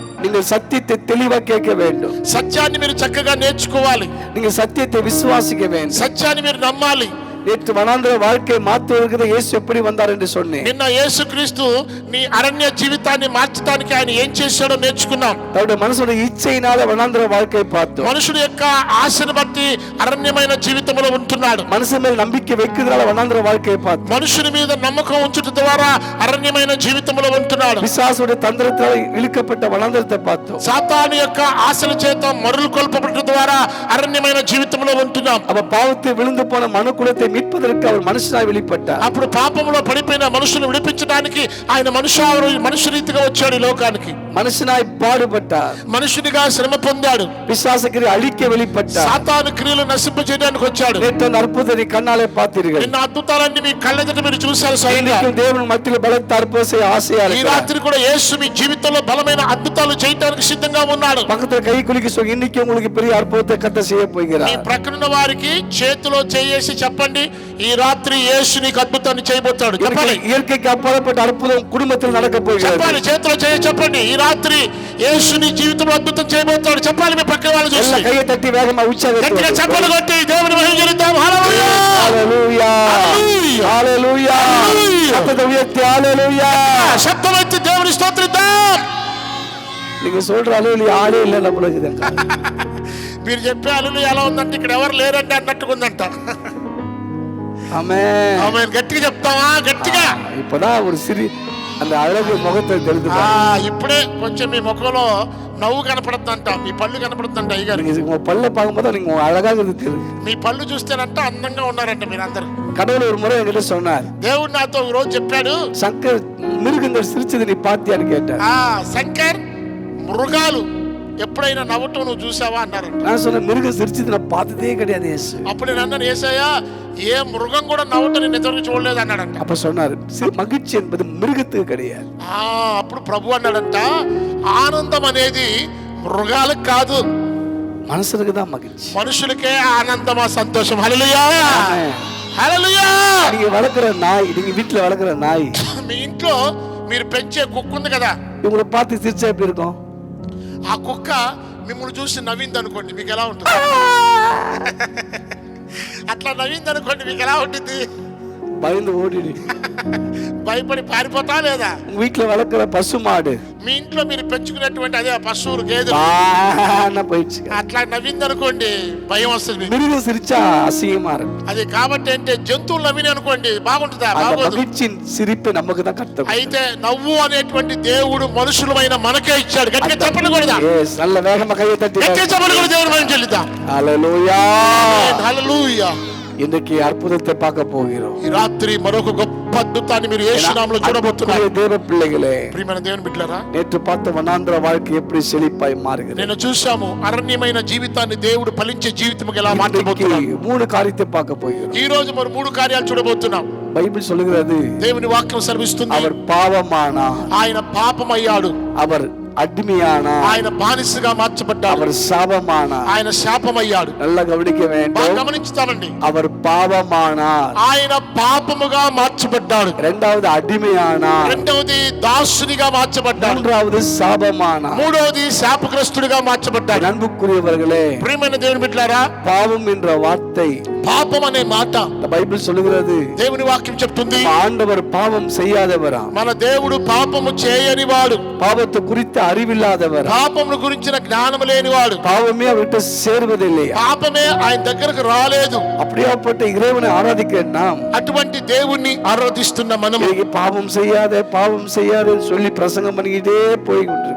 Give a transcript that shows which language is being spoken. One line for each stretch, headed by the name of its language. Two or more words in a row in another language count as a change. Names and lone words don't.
Tamil: நீங்கள் சத்தியத்தை தெளிவா கேட்க வேண்டும்.
Telugu: సత్యాన్ని మీరు చక్కగా నేర్చుకోవాలి.
Tamil: நீங்கள் சத்தியத்தை விசுவாசிக்க வேண்டும்.
Telugu: సత్యాన్ని మీరు నమ్మాలి.
Tamil: நேற்று வனாந்திர வாழ்க்கையை மாற்றுவதற்கு இயேசு எப்படி வந்தார் என்று சொன்னேன்.
Telugu: నిన్న యేసుక్రీస్తు నీ అరణ్య జీవితాన్ని మార్చడానికి ఆయన ఏం చేశాడో నేర్చుకున్నాం.
Tamil: தன்னுடைய மனசுடைய இச்சையினால வனாந்திர வாழ்க்கையை பார்த்தோம்.
Telugu: మనుషుడి యొక్క ఆశను బట్టి అరణ్యమైన జీవితంలో ఉంటున్నాడు.
Tamil: மனுஷன் மேல் நம்பிக்கை வைக்கிறதால வனாந்திர வாழ்க்கையை பார்த்தோம்.
Telugu: మనుషుడి మీద నమ్మకం ఉంచుట ద్వారా అరణ్యమైన జీవితంలో ఉంటున్నాడు.
Tamil: பிசாசுடைய தந்திரத்தால் இழுக்கப்பட்ட வனாந்திரத்தை பார்த்தோம்.
Telugu: సాతాను యొక్క ఆశల చేత మరులు కొల్పబడటం ద్వారా అరణ్యమైన జీవితంలో ఉంటున్నాం.
Tamil: அப்ப பாவத்தில் விழுந்து போன மனுக்குலத்தை மீட்பதற்கு அவர் மனுஷனாய் வெளிப்பட்டார்.
Telugu: అప్పుడు పాపంలో పడిపోయిన మనుషులను విడిపించడానికి ఆయన మనుష్య రీతిగా వచ్చాడు ఈ లోకానికి.
Tamil: மனுஷனாய் பாடுபட்டார்.
Telugu: మనుషునిగా శ్రమ పొందాడు.
Tamil: பிசாசு கிரியை அழிக்க வெளிப்பட்டார்.
Telugu: సాతాను క్రియలు నశింపజేయడానికి వచ్చాడు.
Tamil: நேற்று அந்த அற்புதத்தை கண்ணாலே பார்த்தீர்கள்.
Telugu: నిన్న అద్భుతాలన్నీ మీ కళ్ళెదుట మీరు చూశారు స్వయంగా.
Tamil: தேவன் மத்தியில் பலத்த அற்புதம் செய்ய ஆசையா
Telugu: ఈ రాత్రి కూడా యేసు మీ జీవితంలో బలమైన అద్భుతాలు చేయడానికి సిద్ధంగా ఉన్నాడు.
Tamil: பக்கத்துல கை குலுக்கி சொல்லி இன்னைக்கு உங்களுக்கு பெரிய அற்புதத்தை கர்த்தர் செய்ய போகிறார்.
Telugu: మీ ప్రక్కన వారికి చేతిలో చేయేసి చెప్పండి, ఈ రాత్రి యేసు నీకు అద్భుతాన్ని చేయబోతాడు. చెప్పాలి.
Tamil: இயற்கைக்கு அப்பாற்பட்ட அற்புதம் குடும்பத்தில் நடக்க போகிறது.
Telugu: చెప్పాలి. చేతిలో చేయి చెప్పండి, ఈ రాత్రి యేసు నీ జీవితంలో అద్భుతం చేయబోతాడు. చెప్పాలి. మీ పక్కన వాళ్ళు చూసి కయ్య తట్టి వేగంగా ఉత్సాహంగా గట్టిగా చప్పట్లు కొట్టి దేవుని మహిమ చెల్లిద్దాం. హల్లెలూయా హల్లెలూయా హల్లెలూయా శబ్దం ఎత్తి హల్లెలూయా శబ్దం ఎత్తి దేవుని స్తోత్రిద్దాం.
Tamil: நீங்க சொல்ற ஹల్లெலூயா ஆளே இல்ல நம்மள இருக்குங்க.
Telugu: మీరు చెప్పే హల్లెలూయా ఎలా ఉందంటే ఇక్కడ ఎవరు లేరండి అన్నట్టుగా ఉందంట. ఆమేన్ ఆమేన్. గట్టిగా చెప్తావా? గట్టిగా. இப்பதான் ஒரு சிரி அந்த அழகு முகத்தை தெரிந்து ఇప్పుడే కొంచెం మీ ముఖంలో నవ్వు కనపడుతుందంట, మీ పళ్ళు కనపడుతుందంట. అయ్యగారు
Tamil: உங்க பல்ல பார்க்கும்போது நீங்க அழகாக இருக்குது.
Telugu: మీ పళ్ళు చూస్తేనంట అందంగా ఉన్నారంట మీరందరూ.
Tamil: கடவுள் ஒரு முறை என்கிட்ட சொன்னார்.
Telugu: దేవుడు నాతో ఒక రోజు చెప్పాడు,
Tamil: சங்கர் மிருகங்கள் சிரிச்சது நீ பாத்தியான்னு கேட்டார்.
Telugu: శంకర్ మృగాలు ఎప్పుడైనా నవ్వటం నువ్వు చూసావా అన్నారంట.
Tamil: நான் சொன்னேன் மிருகம் சிரிச்சது நான் பார்த்ததே கிடையாது యేసు.
Telugu: అప్పుడు నేను అన్నాను, యేసయ్యా ఏ మృగం కూడా నవ్వటం నేను ఇంతవరకు చూడలేదు అన్నాడంట.
Tamil: அப்ப சொன்னார் மகிழ்ச்சி என்பது மிருகத்துக்கு கிடையாது.
Telugu: అప్పుడు ప్రభు అన్నాడంట, ఆనందం అనేది మృగాలకు కాదు,
Tamil: மனுஷனுக்கு தான் மகிழ்ச்சி.
Telugu: మనుషులకే ఆనందమా సంతోషం. హల్లెలూయా హల్లెలూయా.
Tamil: நீங்க வளர்க்குற நாய், நீங்க வீட்டுல வளர்க்குற நாய்,
Telugu: మీ ఇంట్లో మీరు పెంచే కుక్క ఉంది కదా,
Tamil: இவங்களை பார்த்து சிரிச்சா எப்படி இருக்கும்?
Telugu: ఆ కుక్క మిమ్మల్ని చూసి నవ్వింది అనుకోండి, మీకు ఎలా ఉంటుంది? అట్లా నవ్వింది అనుకోండి, మీకు ఎలా ఉంటుంది?
Tamil: பயந்து ஓடிடு.
Telugu: భయపడి పారిపోతా లేదా?
Tamil: வீட்டுல வளர்க்குற பசு மாடு,
Telugu: మీ ఇంట్లో మీరు పెంచుకున్నటువంటి అదే పశువులు గేదెలు
Tamil: போயிடுச்சு.
Telugu: అట్లా నవ్వింది అనుకోండి, భయం వస్తుంది. மிருகம் சிரிச்சா அசிங்கமா இருக்கும். అది కాబట్టి అంటే జంతువులు నవ్విని అనుకోండి, బాగుంటుందా? బాగోదు. மகிழ்ச்சியின் சிரிப்பை நமக்கு தான் கர்த்தர். అయితే నవ్వు అనేటువంటి దేవుడు మనుషులమైన మనకే ఇచ్చాడు. గట్టిగా చెప్పండి కూడా,
Tamil: நல்ல வேகமா கையை తట్టి
Telugu: గట్టిగా చెప్పండి కూడా దేవుని మహిమ చెల్లిద్దాం. హల్లెలూయా హల్లెలూయా.
Tamil: இன்றைக்கு அற்புதத்தை பார்க்க போகிறோம்.
Telugu: ఈ రాత్రి మరొక గొప్ప అద్భుతాన్ని మీరు యేసు నామములో చూడబోతున్నారు.
Tamil: தேவ பிள்ளைகளே,
Telugu: ప్రియమైన దేవుని బిడ్డలారా,
Tamil: நேற்று பார்த்த வனாந்திர வாழ்க்கை எப்படி செழிப்பாய் மாறுகிறது.
Telugu: నేను చూశాము అరణ్యమైన జీవితాన్ని దేవుడు ఫలించే జీవితముగా ఎలా మార్చబోతున్నాడు.
Tamil: 3 காரியத்தை பார்க்க போகிறோம்.
Telugu: ఈ రోజు మరి 3 కార్యాలు చూడబోతున్నాం.
Tamil: బైబిల్ சொல்லுகிறது,
Telugu: దేవుని వాక్యం సెలవిస్తుంది,
Tamil: அவர் பாவமானார்,
Telugu: ఆయన పాపమయ్యాడు,
Tamil: அவர் அடிமையானார்,
Telugu: ఆయన బానిసగా మార్చబడ్డాడు,
Tamil: அவர் சாபமானார்,
Telugu: ఆయన శాపమయ్యాడు.
Tamil: நல்லா கவனிக்க வேண்டும்.
Telugu: గమనించుతానండి,
Tamil: அவர் பாவமானார்,
Telugu: ఆయన పాపముగా మార్చబడ్డాడు.
Tamil: இரண்டாவது அடிமையானார்,
Telugu: రెండవది దాసునిగా మార్చబడ్డాడు.
Tamil: மூன்றாவது சாபமானார்.
Telugu: మూడవది శాపగ్రస్తుడిగా మార్చబడ్డాడు.
Tamil: அன்புக்குரியவர்களே,
Telugu: ప్రియమైన దేవుని బిడ్డలారా,
Tamil: பாவம் என்ற வார்த்தை,
Telugu: పాపం అనే మాట
Tamil: பைபிள் சொல்லுகிறது,
Telugu: దేవుని వాక్యం చెప్తుంది,
Tamil: ஆண்டவர் பாவம் செய்யாதவரா,
Telugu: మన దేవుడు పాపము చేయని వాడు,
Tamil: பாவத்தை குறித்து அறிவில்லாதவர்,
Telugu: పాపమును గురించిన జ్ఞానం లేనివాడు,
Tamil: பாவமே அவர்கிட்ட சேர்வதில்லையா,
Telugu: పాపమే ఆయన దగ్గరకు రాలేదు.
Tamil: அப்படியாப்பட்ட இறைவனை ஆராதிக்கிற நாம்,
Telugu: అటువంటి దేవుణ్ణి ఆరాధిస్తున్న మనము
Tamil: பாவம் செய்யாதேன்னு சொல்லி பிரசங்கம் பண்ணிக்கிட்டே போய்கிட்டு